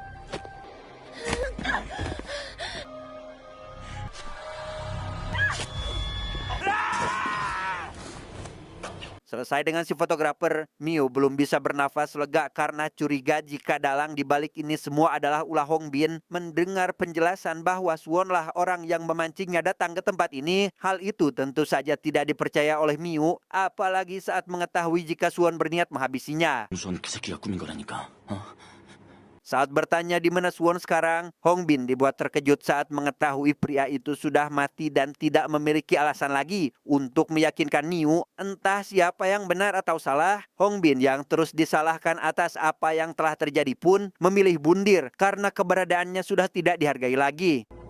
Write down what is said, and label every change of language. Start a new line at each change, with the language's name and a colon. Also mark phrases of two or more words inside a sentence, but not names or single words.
Indonesian: Selesai dengan si fotografer, Miu belum bisa bernafas lega karena curiga jika dalang di balik ini semua adalah ulah Hongbin. Mendengar penjelasan bahwa Suwonlah orang yang memancingnya datang ke tempat ini, hal itu tentu saja tidak dipercaya oleh Miu, apalagi saat mengetahui jika Suwon berniat menghabisinya.
Korean: 무서운 그 새끼가 꾸민 거라니까.
Indonesian: Saat bertanya di mana Suwon sekarang, Hongbin dibuat terkejut saat mengetahui pria itu sudah mati dan tidak memiliki alasan lagi untuk meyakinkan Miu. Entah siapa yang benar atau salah, Hongbin yang terus disalahkan atas apa yang telah terjadi pun memilih bundir karena keberadaannya sudah tidak dihargai lagi.